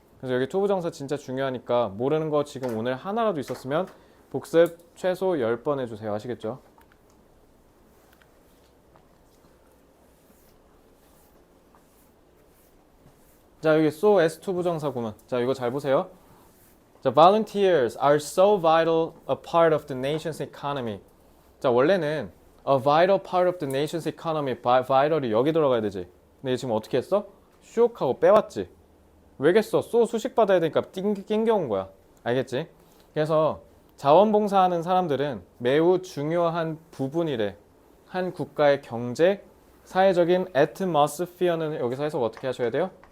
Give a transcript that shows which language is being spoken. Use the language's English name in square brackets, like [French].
[Korean] 그래서 여기 투부정사 진짜 중요하니까 모르는 거 지금 오늘 하나라도 있었으면 복습 최소 10번 해주세요. 아시겠죠? 자, 여기 so S2 부정사 구문. 자, 이거 잘 보세요. [English] 자, volunteers are so vital a part of the nation's economy. [Korean] 자, 원래는 [English] a vital part of the nation's economy, [Korean] vital이 여기 들어가야 되지. 근데 지금 어떻게 했어? 슉 하고 빼왔지. 왜겠어? so 수식 받아야 되니까 낑겨온 거야. 알겠지? 그래서 자원봉사하는 사람들은 매우 중요한 부분이래. 한 국가의 경제, 사회적인 atmosphere는 여기서 해석 어떻게 하셔야 돼요?